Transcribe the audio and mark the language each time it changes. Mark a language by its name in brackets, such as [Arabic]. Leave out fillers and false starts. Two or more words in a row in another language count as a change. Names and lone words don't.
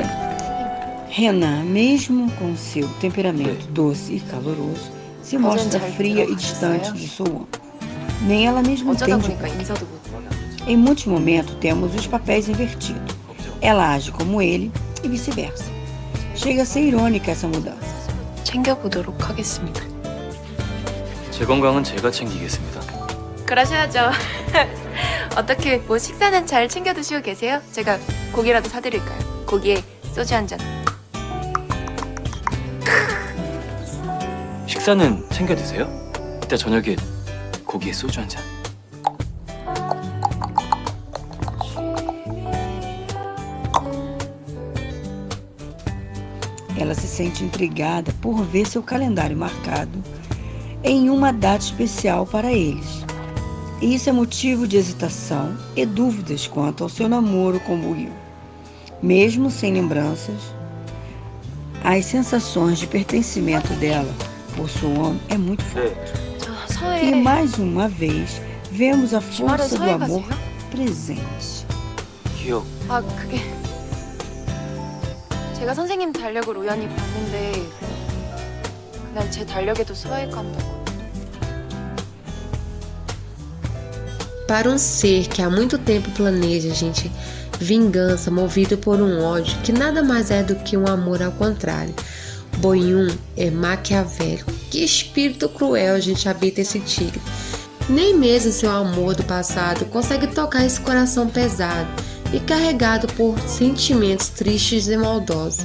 [Portuguese] Rená, mesmo com seu temperamento doce e caloroso, se mostra fria e distante de Suon. Nem ela mesma entende. Em muitos momentos temos os papéis invertidos. Ela age como ele e vice-versa. Chega a ser irônica essa mudança. [Korean] 챙겨보도록 하겠습니다. 제 건강은 제가 챙기겠습니다. 그러셔야죠. 어떻게 뭐 식사는 잘 챙겨 드시고 계세요? 제가 고기라도 사드릴까요? 고기에 소주 한 잔. 식사는 챙겨 드세요? 이따 저녁에 고기에 소주 한 잔. [Portuguese] Ela se sente intrigada por ver seu calendário marcado em uma data especial para eles. E isso é motivo de hesitação e dúvidas quanto ao seu namoro com Buil. Mesmo sem lembranças, as sensações de pertencimento dela por Suon é muito forte. E mais uma vez, vemos a força do amor presente. [Korean] 기억. 아, 그게 제가 선생님 달력을 우연히 봤는데 그날 제 달력에도 소액한다고. [Portuguese] Para um ser que há muito tempo planeja, gente, vingança movido por um ódio que nada mais é do que um amor ao contrário. Boyun é maquiavélico. Que espírito cruel, gente, habita esse tigre. Nem mesmo seu amor do passado consegue tocar esse coração pesado e carregado por sentimentos tristes e maldosos.